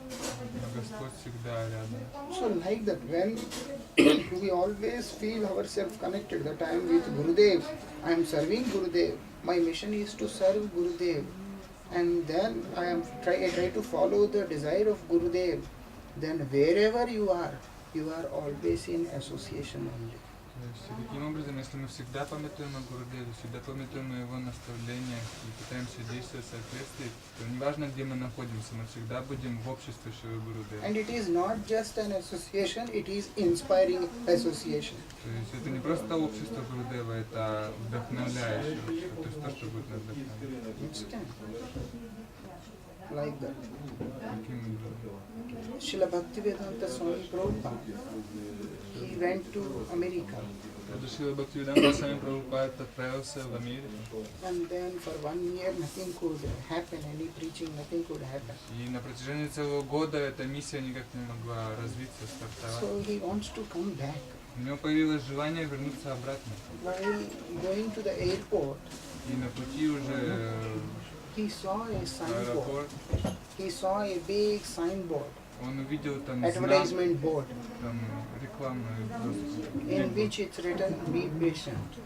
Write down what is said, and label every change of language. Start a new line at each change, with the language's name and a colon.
Russian: но Господь всегда рядом.
English: So like that, when we always feel ourselves connected, that I am with Gurudev, I am serving Gurudev, my mission is to serve Gurudev, and then I try to follow the desire of Gurudev, then wherever you are always in association only.
Russian: То есть, и таким образом, если мы всегда памятуем о Гурудеве, всегда памятуем о его наставлениях и пытаемся действовать в соответствии, то неважно, где мы находимся, мы всегда будем в обществе Шри Гурудева.
English: And it is not just an association, it is inspiring association.
Russian: То есть это не просто общество Гурудева, это вдохновляющее общество, то есть то, что будет нас вдохновлять.
English: Understand? Like that.
Russian: Таким образом.
English: Srila Bhaktivedanta Swami Prabhupada, he went to America,
Russian: Когда Шрила Бхактивиданта Свами Прабхупад отправился в Америку,
English: and then for 1 year nothing could happen, any preaching, nothing could happen.
Russian: и на протяжении целого года эта миссия никак не могла развиться, стартовать.
English: So he wants to come back.
Russian: У него появилось желание вернуться обратно.
English: While going to the airport,
Russian: И на пути уже
English: he saw a
Russian: в
English: signboard.
Russian: аэропорт
English: He saw a big signboard,
Russian: он увидел там знак,
English: advertisement board,
Russian: там рекламную доску,
English: in which it's written, "Be patient."